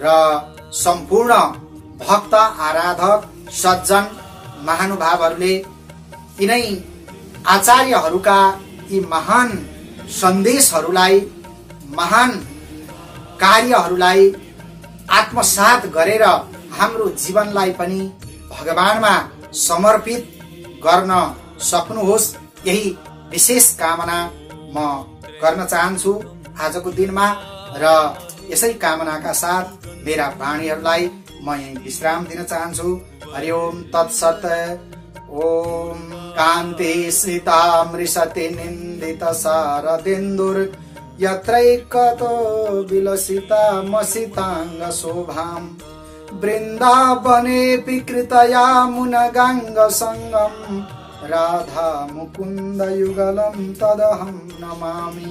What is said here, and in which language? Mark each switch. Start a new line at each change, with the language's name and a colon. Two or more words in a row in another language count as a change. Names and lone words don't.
Nepali: सम्पूर्ण भक्त, आराधक, सज्जन, महानुभावहरूले यिनै आचार्यहरूका यी महान सन्देशहरूलाई, महान कार्यहरूलाई आत्मसात गरेर हाम्रो जीवनलाई पनि भगवानमा समर्पित गर्न सक्नुहोस्, यही विशेष कामना म गर्न चाहन्छु आजको दिनमा। र यसै कामनाका साथ मेरा वाणीहरूलाई म यही विश्राम दिन चाहन्छु।
Sanskrit: हरि ओम तत्सत। ओम कान्ति सीता मृषति निन्दित शारदेन्दुर यत्रैकतो विलसिता मसितांग शोभाम वृंदावने विकृतया मुनगंग संगम राधा मुकुंद युगलम तदहं नमामि।